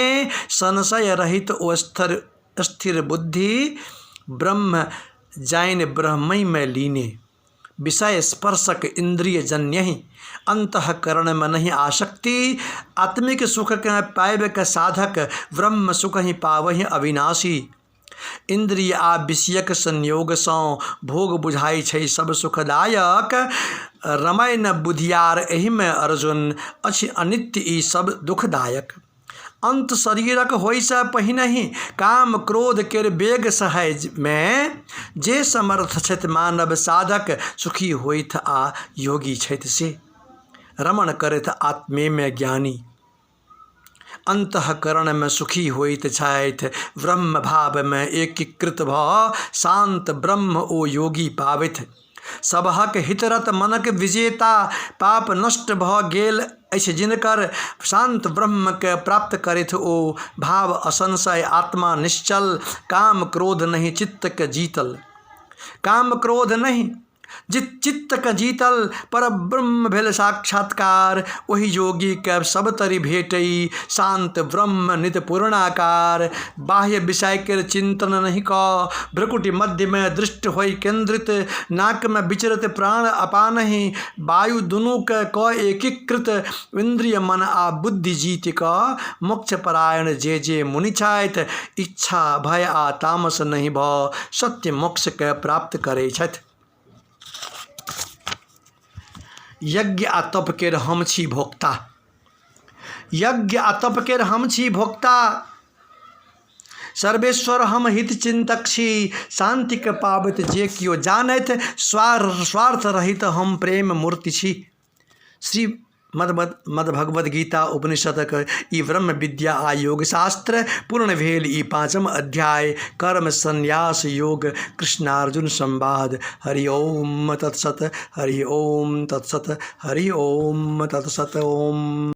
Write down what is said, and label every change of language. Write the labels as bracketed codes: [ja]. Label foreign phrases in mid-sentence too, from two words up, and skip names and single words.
[mai] संशय रहित ओ स्थिर बुद्धि, ब्रह्म जाइन ब्रह्मई में लीने। विषय स्पर्शक इंद्रिय जन्यहि, अंतःकरण में नहीं आसक्ति। आत्मिक सुख के पायब के साधक, ब्रह्म सुख ही पावहि अविनाशी। इंद्रिय आ विषयक संयोग सँ, भोग बुझाई छै सब सुखदायक। रमय न बुधियार एहि में अर्जुन, अछि अनित्य ई सब दुखदायक। अंत शरीरक होइ से पहिनहि, काम क्रोध केर बेग सहै में। जे समर्थ छथि मानव साधक, सुखी होइथ आ योगी छथि से। रमण करैथ आत्मे में ज्ञानी, अंतःकरण में सुखी होइत छथि। ब्रह्म भाव में एकीकृत भ, शांत ब्रह्म ओ योगी पावैथ। सबहक हितरत मनक विजेता, पाप नष्ट भ गेल अछि जिनकर, शांत ब्रह्म के प्राप्त करैथ ओ, भाव असंशय आत्मा निश्चल, काम क्रोध नहीं चित्त के जीतल। काम क्रोध नहीं चित्त के जीतल, पर ब्रह्म भेल साक्षात्कार, वही योगी के सब तरी भेटई, शांत ब्रह्म नित पूर्णाकार। बाह्य विषय के चिंतन नहीं क, भ्रकुटी मध्य में दृष्ट होई केंद्रित, नाक में विचरत प्राण अपान ही, वायु दुनु क एकीकृत, इंद्रिय मन आ बुद्धि जीत क, मोक्ष परायण जे जे मुनि छथि, इच्छा भय आ तामस नहीं भ, सत्य मोक्ष के प्राप्त करे छथि। यज्ञ आ तप केर हम छी भोक्ता, यज्ञ आ तप केर हम छी भोक्ता, सर्वेश्वर हम हित चिंतक छी, शांति के पाबत जे कियो जानैत, स्वार्थ रहित हम प्रेम मूर्ति छी। श्री मद भगवद गीता उपनिषदक ई ब्रह्म विद्या आ योग शास्त्र पूर्ण भेल ई 5म अध्याय कर्म संन्यास योग कृष्णार्जुन संवाद। [sa] हरि ओम तत्सत, हरि ओम तत्सत, हरि ओम तत्सत। ओम।